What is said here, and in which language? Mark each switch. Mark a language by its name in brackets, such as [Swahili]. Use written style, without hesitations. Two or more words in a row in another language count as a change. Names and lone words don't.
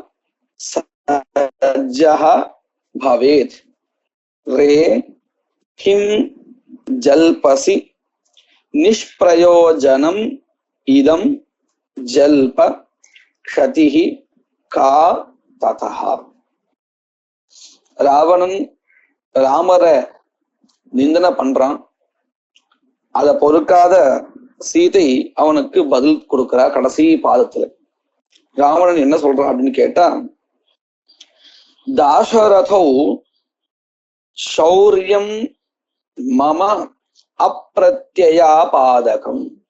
[Sanskrit] सज्जः भवेत् रे किं जल्पसि निष्प्रयोजनम् इदं जल्प क्षतिः का ततः. [Tamil] ராவணன் ராமரை நிந்தனை பண்றான். அத பொறுக்காத சீதை அவனுக்கு பதில் கொடுக்கிறா கடைசி பாதத்துல. ராவணன் என்ன சொல்றான் அப்படின்னு கேட்டா, [Sanskrit] दाशरथौ शौर्यं मम अप्रत्ययापादकम्.